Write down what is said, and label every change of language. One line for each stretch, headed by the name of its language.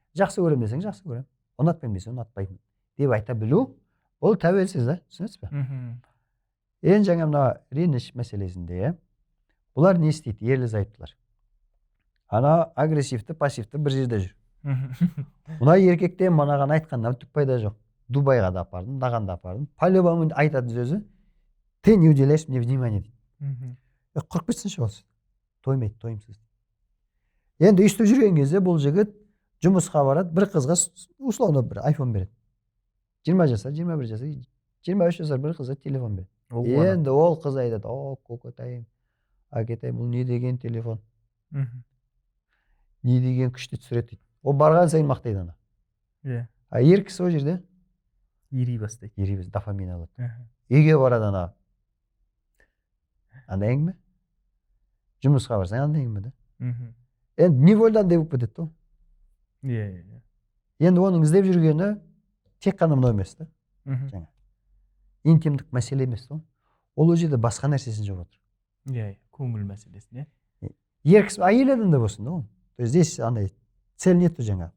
Kazakh: Жақсы көремін десең, жақсы көремін. Ұнатпаймын десең, ұнатпаймын деп айта білу, ол тәуелсіз да, түсінесіз бе? Енді жаңа мына реніш мәселесінде, бұлар не істейді, ерлі зайыптылар. Ана агрессивті, пассивті бір жерде жүр. Мына еркекте манаған айтқаннан түк пайда жоқ. Дубайға да апардым, даған да апардым. По-любому айтады сөзі,
Russian: ты не уделяешь мне внимания
Kazakh: дейді. Құрып кетсінші осы. Тоймайды, тойымсыз. Енді үйстіп жүрген кезде бұл жігіт жұмысқа барады, бір қызға условно бір iPhone береді. 20 жасар, 21 жасар, 23 жасар бір қызға телефон береді. Енді ол қыз айтады, о, көкетайым, әкетайым, бұл не деген телефон? Не деген күшті түсіреді дейді. Ол барған сайын мақтайды ана. А еркісі ол жерде ери бастайды. Дофамин алады. Үйге барады ана. Анда әңгіме? Жұмысқа барсаң анда әңгіме да. Енді невольдан деп болып кетеді. Енді оның іздеп жүргені тек қана мынау емес та. Жаңа. Интимдік мәселе емес та. Ол жерде басқа нәрсесін жеп отыр. Көңіл мәселесін, еркісі әйел адамда болсын да ол.
Russian: То есть здесь
Kazakh: андай
Russian: цель нету
Kazakh: жаңа.